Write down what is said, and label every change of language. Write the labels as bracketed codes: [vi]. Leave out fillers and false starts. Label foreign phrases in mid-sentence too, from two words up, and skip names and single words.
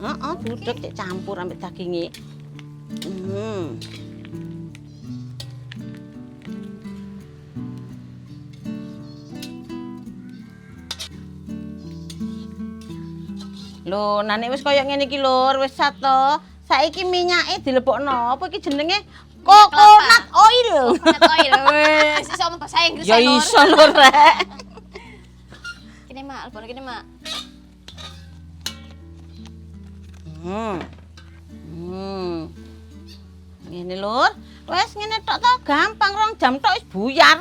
[jv] Heeh, dudek cek campur ambek daginge. Lho, nek wis kaya ngene iki, Lur, wis sato. Saiki minyake dilebokno. Apa iki jenenge? [en] Coconut oil. Coconut oil. [jv] Wis iso ngomong bahasa Inggris Ya Lur. iso, Lur, rek. Kene, Mak, lebokno kene, Mak. Ngene, Lur. Wis ngene tok to, gampang 2 jam tok wis buyar.